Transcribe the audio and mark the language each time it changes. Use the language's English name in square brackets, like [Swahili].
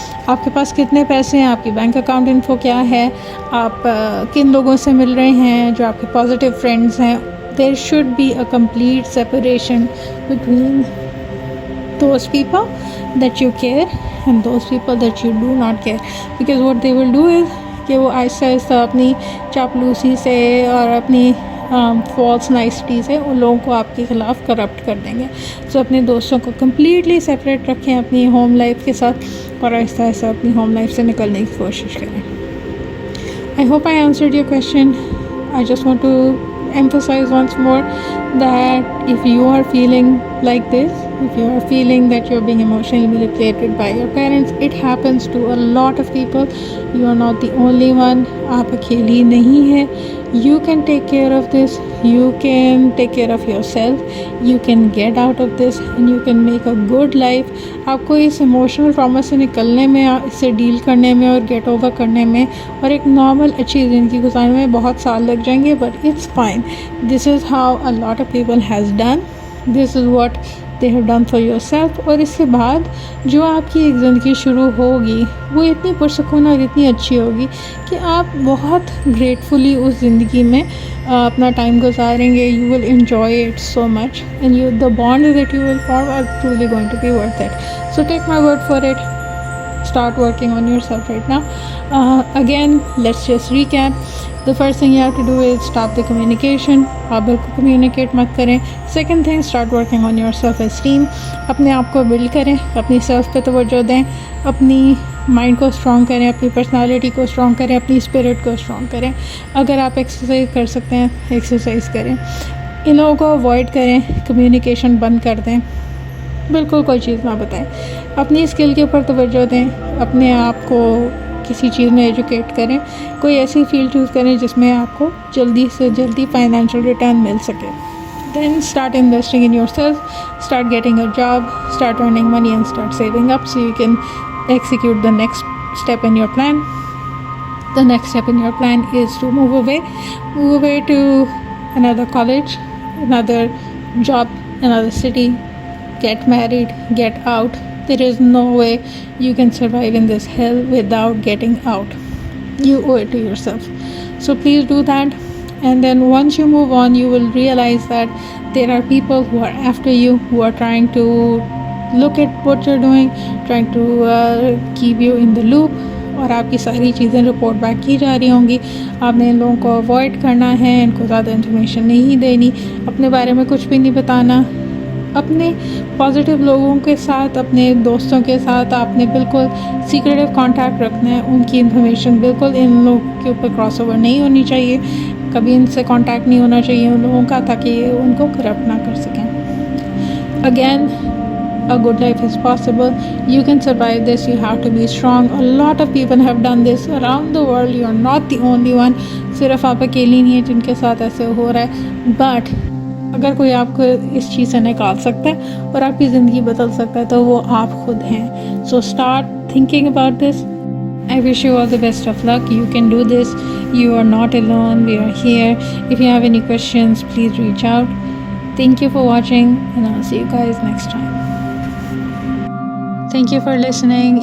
[Urdu] آپ کے پاس کتنے پیسے ہیں, آپ کی بینک اکاؤنٹ انفو کیا ہے, آپ کن لوگوں سے مل رہے ہیں جو آپ کے پازیٹیو فرینڈز ہیں, [English] there should be a complete separation between those people that you care and those people that you do not care, because what they will do is [Urdu] کہ وہ آہستہ آہستہ اپنی چاپلوسی سے اور اپنی فالس نائسٹی سے ان لوگوں کو آپ کے خلاف کرپٹ کر دیں گے. سو اپنے دوستوں کو کمپلیٹلی سیپریٹ رکھیں اپنی ہوم لائف کے ساتھ, اور آہستہ آہستہ اپنی ہوم لائف سے نکلنے کی کوشش کریں. [English] I hope I answered your question. I just want to emphasize once more that if you are feeling like this, if you are feeling that you're being emotionally manipulated by your parents, it happens to a lot of people. You are not the only one. [Urdu] آپ اکیلی نہیں ہیں. [English] You can take care of this. You can take care of yourself. You can get out of this and you can make a good life. [Urdu] آپ کو اس emotional trauma سے نکلنے میں, اس سے ڈیل کرنے میں اور گیٹ اوور کرنے میں اور ایک نارمل اچھی زندگی گزارنے میں بہت سال لگ جائیں گے, [English] but it's fine. This is how a lot of people has done. This is what they have done for yourself. [Urdu] اور اس کے بعد جو آپ کی ایک زندگی شروع ہوگی وہ اتنی پرسکون اور اتنی اچھی ہوگی کہ آپ بہت گریٹفلی اس زندگی میں اپنا ٹائم گزاریں گے. [English] You will enjoy it so much and the bonds that you will form are truly going to be worth it. So take my word for it. Start working on yourself right now. Again, let's just recap. The first thing you have to do is stop the communication. [Urdu] آپ بالکل communicate مت کریں. [English] Second thing, start working on your self-esteem. [Urdu] اپنے آپ کو blood کریں, اپنی self پہ توجہ دیں, اپنی مائنڈ کو اسٹرانگ کریں, اپنی پرسنالٹی کو اسٹرانگ کریں, اپنی اسپرٹ کو اسٹرانگ کریں. اگر آپ ایکسرسائز کر سکتے ہیں ایکسرسائز کریں. ان لوگوں کو اوائڈ کریں, کمیونیکیشن بند کر دیں, بالکل کوئی چیز نہ بتائیں. اپنی اسکل کے اوپر توجہ دیں, اپنے آپ کو کسی چیز میں ایجوکیٹ کریں, کوئی ایسی فیلڈ چوز کریں جس میں آپ کو جلدی سے جلدی فائنینشیل ریٹرن مل سکے. [English] Then start investing in yourself, start getting a job, start earning money and start saving up so you can execute the next step in your plan. The next step in your plan is to move away to another college, another job, another city, get married, get out. There is no way you can survive in this hell without getting out. You owe it to yourself. So please do that. And then once you move on, you will realize that there are people who are after you, who are trying to look at what you're doing, trying to keep you in the loop. [Urdu] اور آپ کی ساری چیزیں report back کی جا رہی ہوں گی. آپ نے ان لوگوں کو اوائڈ کرنا ہے, ان کو زیادہ انفارمیشن نہیں دینی, اپنے بارے میں کچھ بھی نہیں بتانا. اپنے پازیٹیو لوگوں کے ساتھ، اپنے دوستوں کے ساتھ آپ نے بالکل سیکریٹو کانٹیکٹ رکھنا ہے. ان کی انفارمیشن بالکل ان لوگوں کے اوپر کراس اوور نہیں ہونی چاہیے، کبھی ان سے کانٹیکٹ نہیں ہونا چاہیے ان لوگوں کا، تاکہ یہ ان کو کرپٹ نہ کر سکیں. [English] Again a good life is possible. You can survive this. You have to be strong. A lot of people have done this around the world. You are not the only one. [Urdu] صرف آپ اکیلی نہیں ہیں جن کے ساتھ ایسے ہو رہا ہے. بٹ اگر کوئی آپ کو اس چیز سے نکال سکتا ہے اور آپ کی زندگی بدل سکتا ہے تو وہ آپ خود ہیں. [English] So start thinking about this. I wish you all the best of luck. You can do this. You are not alone. We are here. If you have any questions, please reach out. Thank you for watching, and I'll see you guys next time. Thank you for listening.